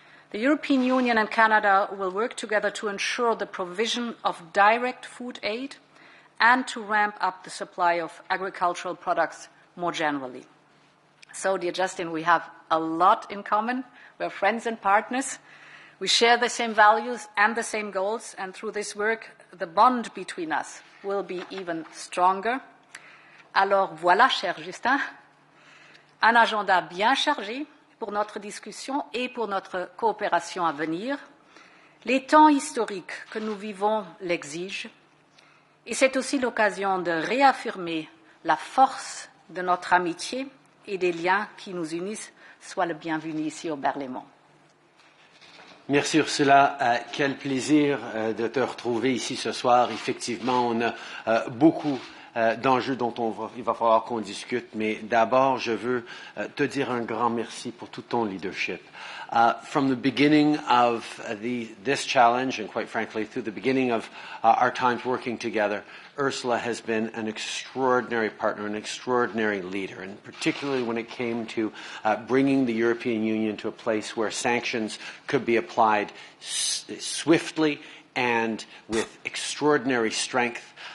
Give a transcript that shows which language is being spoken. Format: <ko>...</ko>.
<en>The European Union and Canada will work together to ensure the provision of direct food aid and to ramp up the supply of agricultural products more generally. So, dear Justin, we have a lot in common. We are friends and partners. We share the same values and the same goals, and through this work, the bond between us will be even stronger.</en> <fr>Alors voilà, cher Justin, un agenda bien chargé pour notre discussion et pour notre coopération à venir. Les temps historiques que nous vivons l'exigent, et c'est aussi l'occasion de réaffirmer la force de notre amitié et des liens qui nous unissent. Sois le bienvenu ici au Berlaymont. Merci Ursula, quel plaisir de te retrouver ici ce soir. Effectivement, on a beaucoup d'enjeux dont il va falloir qu'on discute, mais d'abord, je veux te dire un grand merci pour tout ton leadership.</fr> <en>From the beginning of this challenge, and quite frankly, through the beginning of our times working together, Ursula has been an extraordinary partner, an extraordinary leader, and particularly when it came to bringing the European Union to a place where sanctions could be applied swiftly and with extraordinary strength.</en>